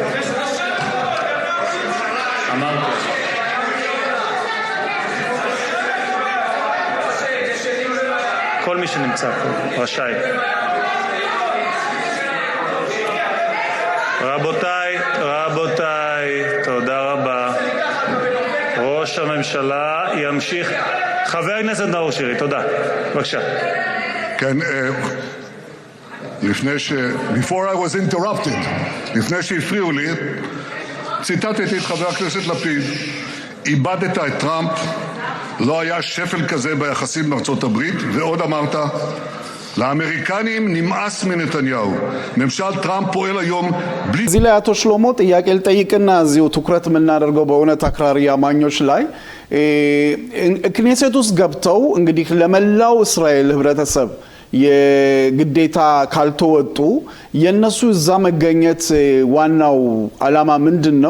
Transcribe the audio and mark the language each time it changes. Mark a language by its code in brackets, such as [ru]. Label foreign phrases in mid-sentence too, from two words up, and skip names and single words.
[he] אמרתי. כל מי שנמצא פה רשאי. רבותיי, תודה רבה. ראש הממשלה ימשיך. חבר הכנסת נאור שירי, תודה. בבקשה. כן, [en] before I was interrupted, [he] לפני שהפריעו לי, ציטטתי את חבר הכנסת לפיד, איבדת את טראמפ, לא היה שפל כזה ביחסים עם ארצות הברית, ועוד אמרת, לאמריקנים נמאס מנתניהו. ממשל טראምፕ פועל היום בלי... [am] እዚህ ላይ አቶ ሽሎሞ ጥያቄ ልጠይቅና እዚሁ ትኩረት የምናደርገው በእውነት አክራሪ አማኞች ላይ ክኔሴት ውስጥ ገብተው እንግዲህ ለመላው እስራኤል ህብረተሰብ የግዴታ ካልተወጡ የነሱ እዛ መገኘት ዋናው አላማ ምንድነው?